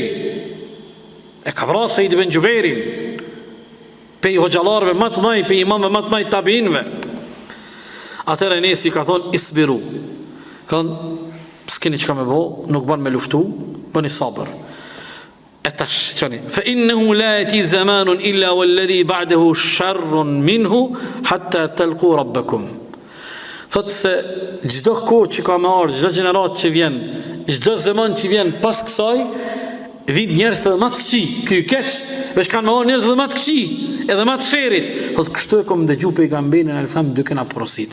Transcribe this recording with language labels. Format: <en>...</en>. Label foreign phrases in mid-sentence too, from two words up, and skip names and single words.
<sq>E ka vrarë Said ibn Jubairi. Pe i hoxhallarëve më të mëdhaj, pe i imamëve më të mëdhaj tabiinëve. Atëherë Enesi ka thonë isbiru. Ka thonë s'keni çka me bë, nuk bën me luftu, bëni sabër. E tash çani,</sq> <ar>فإنه لا يأتي زمان إلا والذي بعده شر منه حتى تلقوا ربكم.</ar> <sq>Thotë se çdo kohë që ka më ardhur, çdo gjenerat që vjen, çdo zaman që vjen pas kësaj, vin njerëz të më të këqij. Ky keq, veç kanë më njerëz të më të këqij, edhe më të sherrit. Thotë kështu e kam dëgju pejgamberin alayhissalam duke na porosit.</sq>